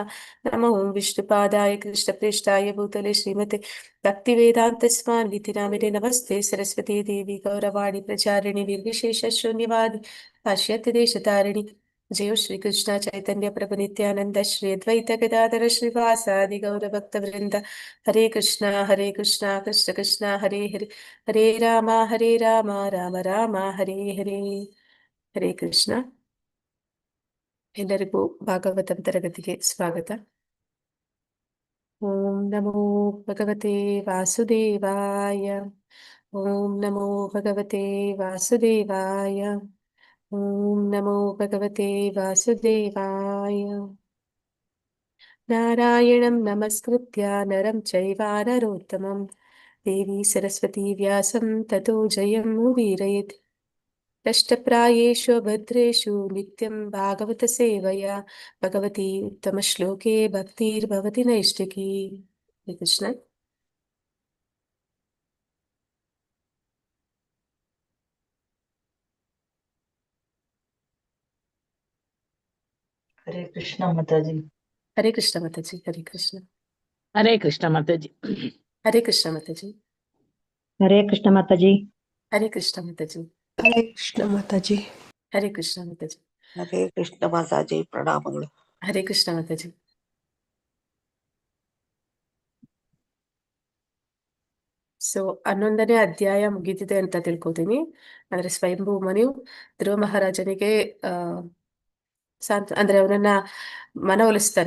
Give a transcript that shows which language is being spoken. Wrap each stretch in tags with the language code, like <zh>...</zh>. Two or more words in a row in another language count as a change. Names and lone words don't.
<sa>नमो विष्णुपादाय कृष्णप्रेष्ठाय भूतले श्रीमते भक्तिवेदान्तस्वामिति नामिने नमस्ते सरस्वती देवी गौरवाणी प्रचारिणि निर्विशेषशून्यवादी पाश्चात्य देशतारिणि जयो श्रीकृष्ण चैतन्य प्रभु नित्यानंद श्री अद्वैत गदाधर श्रीवासादि गौरभक्तवृंद हरे कृष्णा कृष्ण कृष्ण हरे हरे हरे राम ರಾಮ ರಾಮ ಹರೇ ಹರೇ ಹರೇ ಕೃಷ್ಣ.</sa> <kn>ಎಲ್ಲರಿಗೂ ಭಾಗವತಂ ತರಗತಿಗೆ ಸ್ವಾಗತ.</kn> <sa>ಓಂ ನಮೋ ಭಗವತೆ ವಾಸುದೇವಾಯ. ಓಂ ನಮೋ ಭಗವತೆ ವಾಸುದೇವಾಯ. ಓಂ ನಮೋ ಭಗವತೆ ವಾಸುದೇವಾಯ. ನಾರಾಯಣಂ ನಮಸ್ಕೃತ್ಯ ನರಂ ಚೈವ ನರೋತ್ತಮಂ ದೇವಿ ಸರಸ್ವತಿ ವ್ಯಾಸಂ ತತೋ ಜಯಂ ಉದೀರಯೇತ್. कष्टप्रायेषु भद्रेषु नित्यं भागवतसेवया भगवती उत्तमश्लोके भक्तिर्भवति नैष्टिकी.</sa> <hi>हरे कृष्ण. हरे कृष्ण माताजी। हरे कृष्ण माताजी. हरे कृष्ण. हरे कृष्ण माताजी। हरे कृष्ण माताजी. हरे कृष्ण माताजी। हरे कृष्ण माताजी. हरे कृष्ण माताजी। हरे कृष्ण माताजी.</hi> <kn>ಹರೇ ಕೃಷ್ಣ ಮಾತಾಜಿ ಪ್ರಣಾಮಗಳು. ಹರೇ ಕೃಷ್ಣ ಮಾತಾಜಿ. ಸೊ 11ನೇ ಅಧ್ಯಾಯ ಮುಗಿದಿದೆ ಅಂತ ತಿಳ್ಕೊತೀನಿ. ಅಂದ್ರೆ ಸ್ವಯಂಭೂ ಮನುವು ಧ್ರುವ ಮಹಾರಾಜನಿಗೆ ಅಂದ್ರೆ ಅವನನ್ನ ಮನವೊಲಿಸ್ತಾನೆ.</kn>